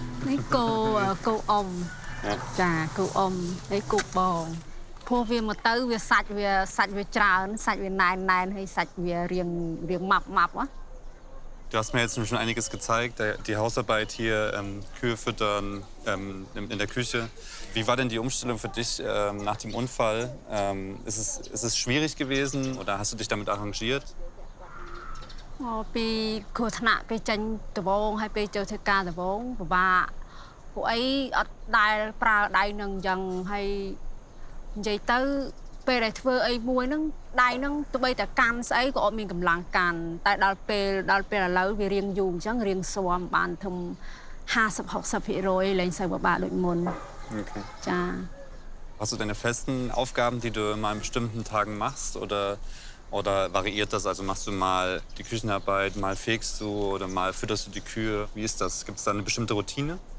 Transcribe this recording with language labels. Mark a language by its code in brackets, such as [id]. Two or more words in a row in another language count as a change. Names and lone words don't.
[km] នេះគោអ៊ំចាគោអ៊ំហើយគោបងព្រោះវាមកទៅវាសាច់វាច្រើនសាច់វាណែនហើយសាច់វារៀងម៉ាប់ណា [de] Du hast mir jetzt schon einiges gezeigt, die Hausarbeit hier, Kühe füttern in der Küche. Wie war denn die Umstellung für dich nach dem Unfall? Ist es schwierig gewesen oder hast du dich damit arrangiert? [km] ពីគ្រោះថ្នាក់ពេលចេញដំបងហើយពេលចូលធ្វើការដំបងពិបាកពួកអីអត់ដែលប្រើដៃនឹងអញ្ចឹងហើយនិយាយទៅពេលដែលធ្វើអីមួយហ្នឹងដៃហ្នឹងទោះបីតែកាន់ស្អីក៏អត់មានកម្លាំងកាន់តែដល់ពេលឥឡូវវារៀងយូរអញ្ចឹងរៀងស្វាំបានធំ 50-60% លែងសូវពិបាកដូចមុន Okay. ចា [de] Hast du deine festen Aufgaben, die du immer an bestimmten Tagen machst oder variiert das? Also machst du mal die Küchenarbeit, mal fegst du oder mal fütterst du die Kühe? Wie ist das? Gibt es da eine bestimmte Routine?